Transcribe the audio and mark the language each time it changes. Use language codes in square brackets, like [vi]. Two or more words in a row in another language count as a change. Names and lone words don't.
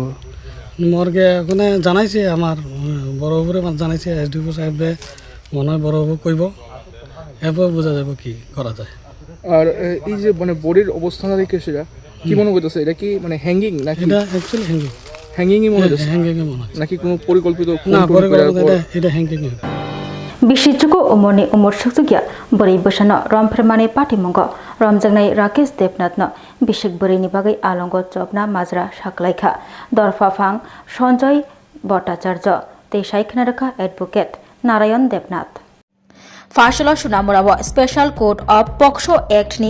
[bn] মর্গে ওখানে জানাইছে আমার বড় উপরে জানাইছে এসডিও সাহেবে মনে হয় বড় বাবু কইব এরপর বোঝা যাবে কি করা যায় আর এই যে মানে বডির অবস্থাটা দেখে সেটা কি মনে করতেছে এটা কি মানে হ্যাঙ্গিং নাকি এটা অ্যাকচুয়ালি হ্যাঙ্গিংই মনে হচ্ছে হ্যাঙ্গিং মনে হচ্ছে নাকি কোনো পরিকল্পিত না পরিকল্পিত এটা হ্যাঙ্গিং [trp] बिसिचुको उमरनि उमर सुक्सुगिया बोरै बोसानो रमफ्रेमाने पाटिमंग रमजंगनाय राकेश देवनाथनो बिसिक बोरैनि बागै आलंगो चोपना माजरा साकलाइखा दरफाफां सञ्जय भट्टाचार्य तै साइखना रखा एडभोकेट नारायण देवनाथ फार्सल सुनामुराव [en] Special Court of POCSO Act [trp] नि